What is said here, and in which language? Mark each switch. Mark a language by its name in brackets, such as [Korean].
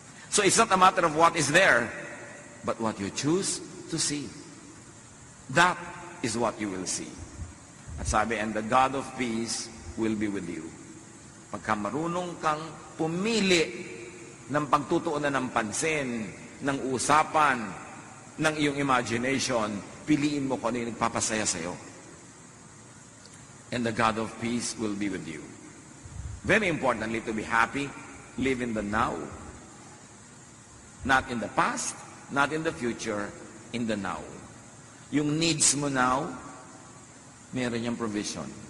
[English] So it's not a matter of what is there, but what you choose to see. That is what you will see. [Filipino] At sabi, [English] and the God of peace will be with you. [Filipino] Pagka marunong kang pumili ng pagtutuunan ng pansin, ng usapan, ng iyong imagination, piliin mo kung ano yung nagpapasaya sa'yo. [English] And the God of peace will be with you. Very importantly, to be happy, live in the now. Not in the past, not in the future, in the now. [Filipino] Yung needs mo now, meron yung provision.